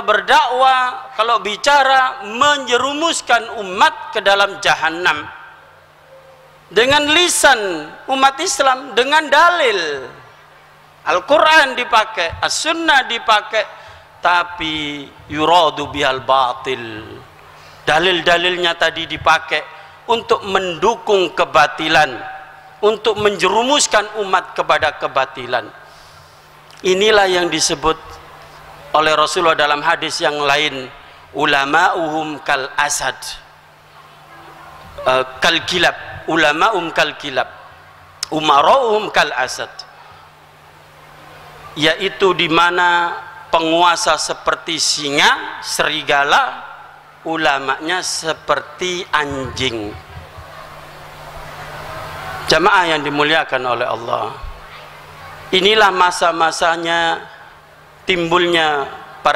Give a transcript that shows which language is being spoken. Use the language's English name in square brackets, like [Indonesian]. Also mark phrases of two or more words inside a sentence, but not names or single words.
[Indonesian] berdakwah, kalau bicara menjerumuskan umat ke dalam jahanam dengan lisan umat Islam, dengan dalil Al-Quran dipakai, As-Sunnah dipakai, tapi [Arabic] يراد به الباطل, [Indonesian] dalil-dalilnya tadi dipakai untuk mendukung kebatilan, untuk menjerumuskan umat kepada kebatilan. Inilah yang disebut oleh Rasulullah dalam hadis yang lain, [Arabic] علماؤهم كالأسد كالكلاب علماؤهم كالكلاب أمراؤهم كالأسد, [Indonesian] yaitu di mana penguasa seperti singa, serigala, ulamanya seperti anjing. Jamaah yang dimuliakan oleh Allah, inilah masa-masanya timbulnya para